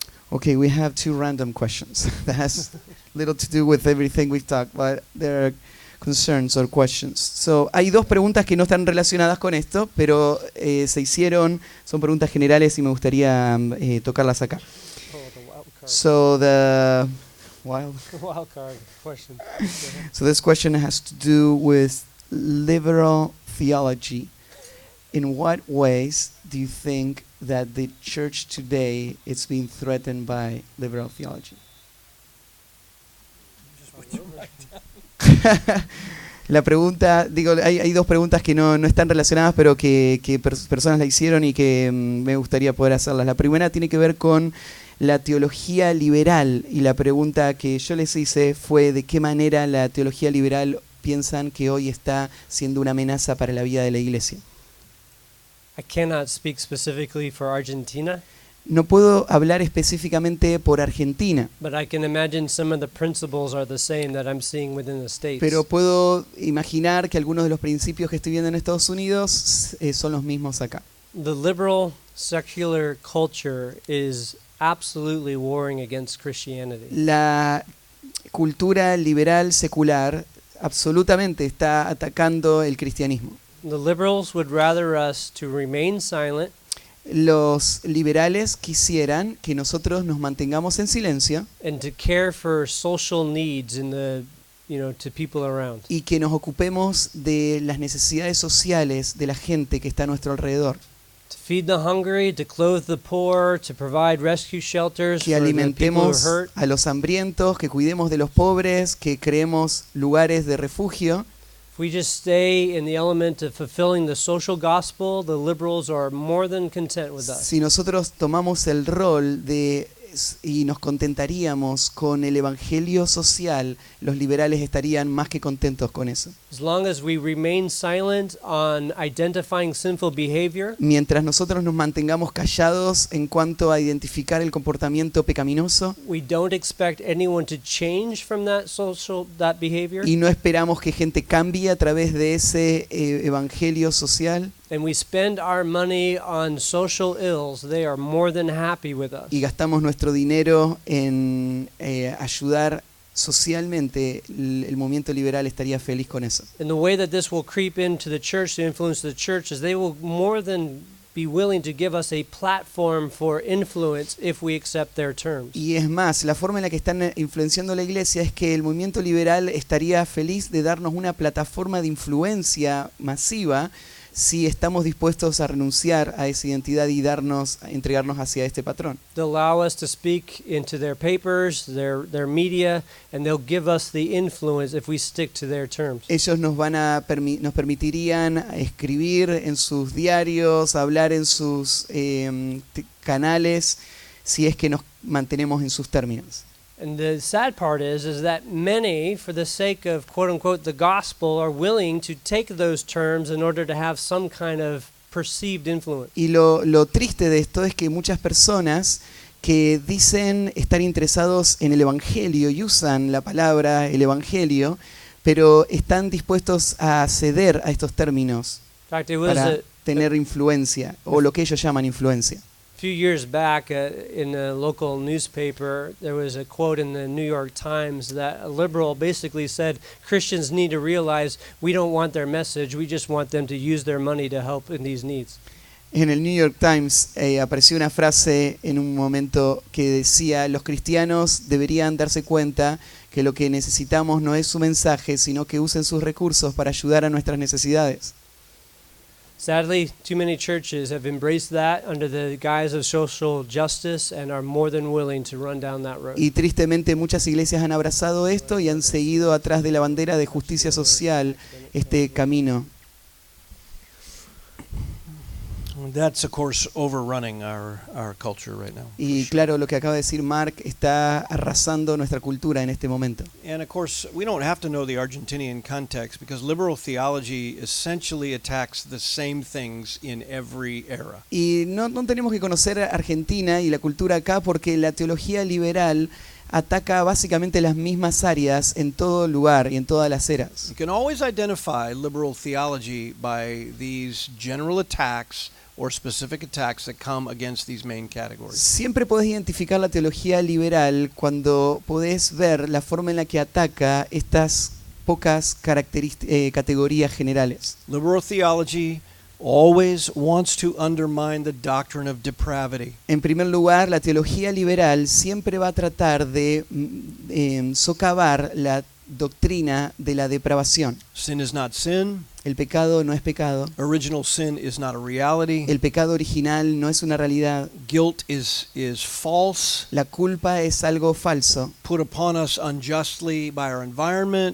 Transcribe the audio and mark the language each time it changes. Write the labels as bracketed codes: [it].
[en] Okay, we have two random questions that has little to do with everything we've talked, but there are concerns or questions. [es] So, hay dos preguntas que no están relacionadas con esto, pero se hicieron, son preguntas generales y me gustaría tocarlas acá. [en] Oh, the wild card. So, the wild. Wild card question. So this question has to do with liberal theology. In what ways do you think that the church today is being threatened by liberal theology? [es] La pregunta, digo, hay dos preguntas que no están relacionadas, pero que personas la hicieron y que me gustaría poder hacerlas. La primera tiene que ver con la teología liberal, y la pregunta que yo les hice fue de qué manera la teología liberal piensan que hoy está siendo una amenaza para la vida de la iglesia. [en] I cannot speak specifically for Argentina. [es] No puedo hablar específicamente por Argentina, [en] but I can imagine some of the principles are the same that I'm seeing within the States. [es] pero puedo imaginar que algunos de los principios que estoy viendo en Estados Unidos son los mismos acá. [en] The liberal secular culture is absolutely warring against Christianity. [es] La cultura liberal secular absolutamente está atacando el cristianismo. [en] The liberals would rather us to remain silent [es] Los liberales quisieran que nosotros nos mantengamos en silencio [en] and to care for social needs in the, to people around. [es] y que nos ocupemos de las necesidades sociales de la gente que está a nuestro alrededor. [en] To feed the hungry, to clothe the poor, to provide rescue shelters [es] Que [en] for the people who [es] alimentemos [en] are hurt. [es] a los hambrientos, que cuidemos de los pobres, que creemos lugares de refugio. [en] If we just stay in the element of fulfilling the social gospel, the liberals are more than content with us. [es] Si nosotros tomamos el rol y nos contentaríamos con el evangelio social, los liberales estarían más que contentos con eso. [en] As long as we remain silent on identifying sinful behavior, [es] Mientras nosotros nos mantengamos callados en cuanto a identificar el comportamiento pecaminoso [en] we don't expect anyone to change from that behavior, [es] y no esperamos que gente cambie a través de ese evangelio social [en] and we spend our money on social ills, they are more than happy with us. [es] y gastamos nuestro dinero en ayudar socialmente, el movimiento liberal estaría feliz con eso. [en] And the way that this will creep into the church to influence the church is they will more than be willing to give us a platform for influence if we accept their terms. [es] Y es más, la forma en la que están influenciando la iglesia es que el movimiento liberal estaría feliz de darnos una plataforma de influencia masiva si estamos dispuestos a renunciar a esa identidad y entregarnos hacia este patrón. [en] They'll allow us to speak into their papers, their media, and they'll give us the influence if we stick to their terms. [es] Ellos nos permitirían escribir en sus diarios, hablar en sus canales, si es que nos mantenemos en sus términos. [en] And the sad part is that many, for the sake of quote unquote the gospel, are willing to take those terms in order to have some kind of perceived influence. [es] Y lo triste de esto es que muchas personas que dicen estar interesados en el evangelio y usan la palabra el evangelio, pero están dispuestos a ceder a estos términos [en] In fact, it was [es] para [en] a [es] tener influencia, o lo que ellos llaman influencia. [en] few years back in a local newspaper, there was a quote in the New York Times that a liberal basically said, Christians need to realize we don't want their message, we just want them to use their money to help in these needs. [es] En el New York Times apareció una frase en un momento que decía: los cristianos deberían darse cuenta que lo que necesitamos no es su mensaje, sino que usen sus recursos para ayudar a nuestras necesidades. [en] Sadly, too many churches have embraced that under the guise of social justice and are more than willing to run down that road. [es] Y tristemente muchas iglesias han abrazado esto y han seguido atrás de la bandera de justicia social este camino. [en] That's, of course, overrunning our culture right now. [es] Y claro, lo que acaba de decir Mark está arrasando nuestra cultura en este momento. [en] And of course, we don't have to know the Argentinian context because liberal theology essentially attacks the same things in every era. [es] Y no tenemos que conocer Argentina y la cultura acá porque la teología liberal ataca básicamente las mismas áreas en todo lugar y en todas las eras. [en] You can always identify liberal theology by these general attacks or specific attacks that come against these main categories. [es] Siempre podés identificar la teología liberal cuando podés ver la forma en la que ataca estas pocas categorías generales. [en] Liberal theology always wants to undermine the doctrine of depravity. [es] En primer lugar, la teología liberal siempre va a tratar de socavar la doctrina de la depravación. [en] Sin is not sin. [es] El pecado no es pecado. [en] Original sin is not a reality. [es] El pecado original no es una realidad. [en] Guilt is false. [es] La culpa es algo falso [en] Put upon us unjustly by our environment.